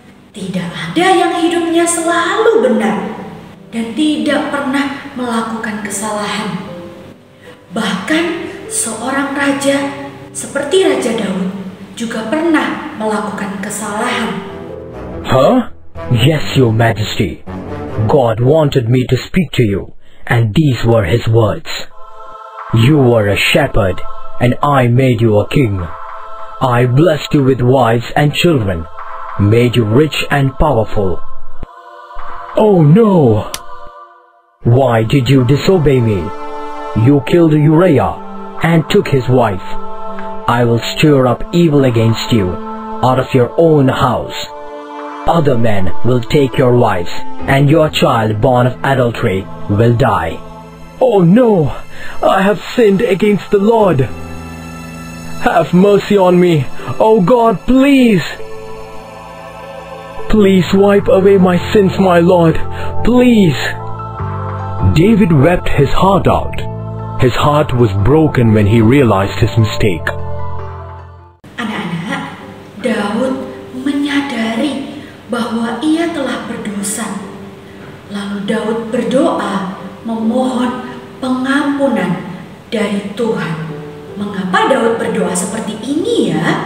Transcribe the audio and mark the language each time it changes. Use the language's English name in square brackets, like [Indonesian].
[Indonesian] Tidak ada yang hidupnya selalu benar dan tidak pernah melakukan kesalahan. Bahkan seorang raja seperti Raja Daud juga pernah melakukan kesalahan. [English] Huh? Yes, Your Majesty. God wanted me to speak to you, and these were his words. You were a shepherd, and I made you a king. I blessed you with wives and children, made you rich and powerful. Oh no! Why did you disobey me? You killed Uriah and took his wife. I will stir up evil against you out of your own house. Other men will take your wives, and your child born of adultery will die. Oh no! I have sinned against the Lord. Have mercy on me, oh God, please! Please wipe away my sins, my Lord, please! David wept his heart out. His heart was broken when he realized his mistake. [Indonesian] Anak-anak, Daud menyadari bahwa ia telah berdosa. Lalu Daud berdoa memohon pengampunan dari Tuhan. Mengapa Daud berdoa seperti ini ya?